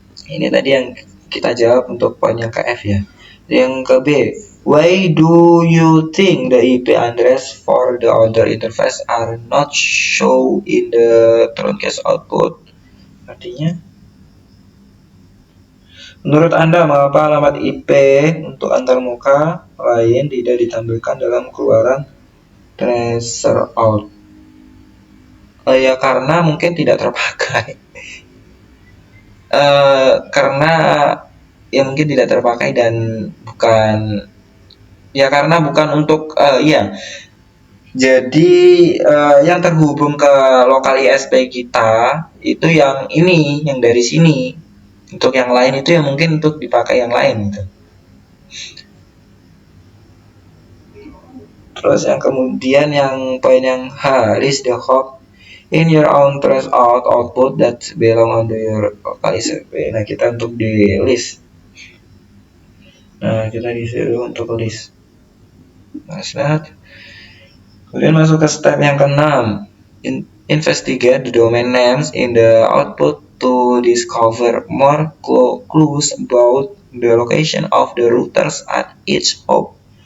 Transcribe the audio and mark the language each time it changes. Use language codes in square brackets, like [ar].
[id] Ini tadi yang kita jawab untuk poin yang ke F ya. Yang ke B, [en] why do you think the IP address for the other interface are not shown in the truncast output? [id] Artinya, menurut Anda, mengapa alamat IP untuk antarmuka lain tidak ditampilkan dalam keluaran tracer out? Ya karena mungkin tidak terpakai. Karena ya mungkin tidak terpakai dan bukan ya karena bukan untuk ya. Jadi yang terhubung ke lokal ISP kita itu yang ini, yang dari sini. Untuk yang lain itu yang mungkin untuk dipakai yang lain gitu. Terus yang kemudian yang poin yang H, [en] list the hop in your own trace out output that belong on your local ISP. [id] Nah, kita untuk di list. Nah, kita disuruh untuk list. Nah, kemudian masuk ke step yang ke-6. [en] Investigate the domain names in the output to discover more clues about the location of the routers at each hop.